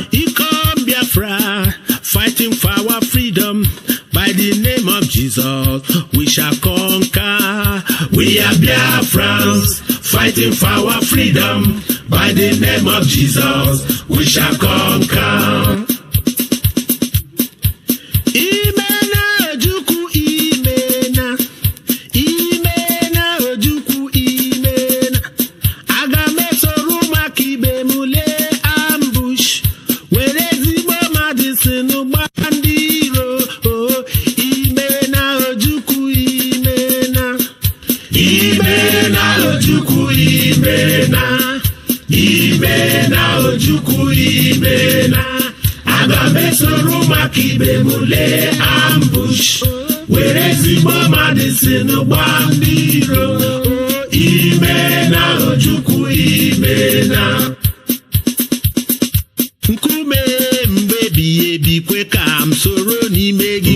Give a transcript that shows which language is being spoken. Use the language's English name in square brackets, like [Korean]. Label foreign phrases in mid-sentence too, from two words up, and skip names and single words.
[English] Here come Biafra fighting for our freedom. By the name of Jesus, we shall conquer. We are Biafrans fighting for our freedom. By the name of Jesus, we shall conquer. [Igbo] Imena Ojukwu imena, imena Ojukwu imena. Aga m esoro maka ibe m lee ambush, were ezigbo medicine gba ndị iro. Imena Ojukwu imena, imena Ojukwu imena, imena Ojukwu imena. Aga m esoro maka ibe m lee ambush, were ezigbo medicine gba ndị iro. Imena Ojukwu imena. nkume mgbebi ebikwe ka m soro n'ime gị.